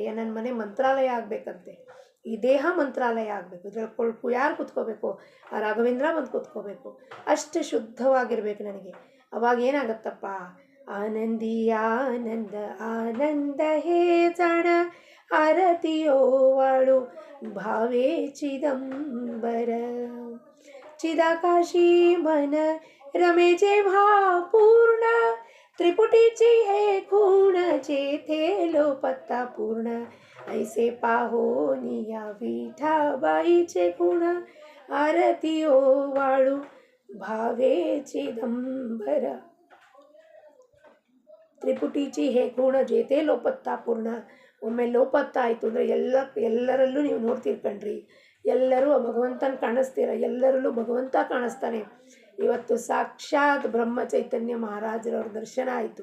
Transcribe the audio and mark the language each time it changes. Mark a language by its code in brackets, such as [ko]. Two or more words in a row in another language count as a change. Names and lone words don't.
[kn] ನನ್ನ ಮನೆ ಮಂತ್ರಾಲಯ ಆಗಬೇಕಂತೆ, ಈ ದೇಹ ಮಂತ್ರಾಲಯ ಆಗಬೇಕು. ಇದ್ರಲ್ಲಿ ಯಾರು ಕೂತ್ಕೋಬೇಕು? ಆ ರಾಘವೇಂದ್ರ ಬಂದು ಕೂತ್ಕೋಬೇಕು. ಅಷ್ಟು ಶುದ್ಧವಾಗಿರ್ಬೇಕು ನನಗೆ. ಅವಾಗ ಏನಾಗತ್ತಪ್ಪ, [mr] आनंदी आनंद आनंद हे जाण आरती ओवाळू भावे चिदंबर. चिदाकाशी मन रमे जेव्हा पूर्ण, त्रिपुटीची हे खूण जेथे लोपत्ता पूर्ण. ऐसे पाहोनिया विठाबाईचे गुण, आरती ओवाळू भावे चिदंबर. त्रिपुटीची हे खूण जेथे लोपता पूर्ण. [kn] ಒಮ್ಮೆ ಲೋಪತ್ತ ಆಯಿತು ಅಂದರೆ ಎಲ್ಲರಲ್ಲೂ ನೀವು ನೋಡ್ತೀರಿ ಕಣ್ರಿ, ಎಲ್ಲರೂ ಭಗವಂತನ ಕಾಣಿಸ್ತೀರ, ಎಲ್ಲರಲ್ಲೂ ಭಗವಂತ ಕಾಣಿಸ್ತಾನೆ. ಇವತ್ತು ಸಾಕ್ಷಾತ್ ಬ್ರಹ್ಮ ಚೈತನ್ಯ ಮಹಾರಾಜರವ್ರ ದರ್ಶನ ಆಯಿತು.